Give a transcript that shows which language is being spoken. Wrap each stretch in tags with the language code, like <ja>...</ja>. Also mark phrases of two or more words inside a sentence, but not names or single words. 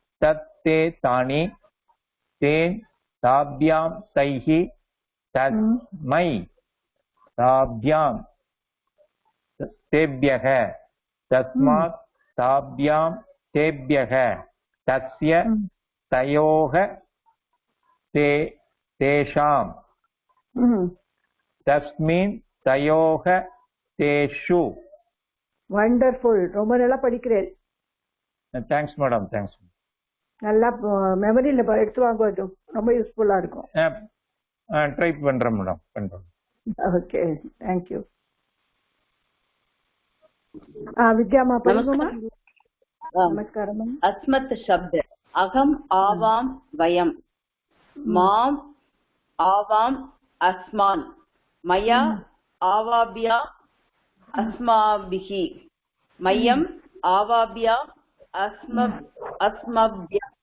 <sa>तेन ताभ्यां तैः तस्मै ताभ्यां तेभ्यः तस्मात् ताभ्यां तेभ्यः तस्य तयोः तेषां तस्मिन् तयोः तेषु.</sa> <ta>வண்டர்ஃபுல். ரொம்ப நல்லா படிக்கிறேன்.</ta> <en>thanks madam. thanks.</en> <ta>நல்லா மெமரியில எடுத்து வாங்க, அது ரொம்ப யூஸ்ஃபுல்லா இருக்கும். ட்ரை பண்றேன் மேடம். பண்றேன். ஓகே,</ta> <en>thank you. विद्यामा परिगुमा.</en> <ta>नमस्कारम.</ta> <sa>अस्मत् शब्द अहम् आवां वयं माम् आवाम् अस्मान् मया आवाभ्या अस्माभिः मह्यम् आवाभ्या अस्मभ्यं</sa>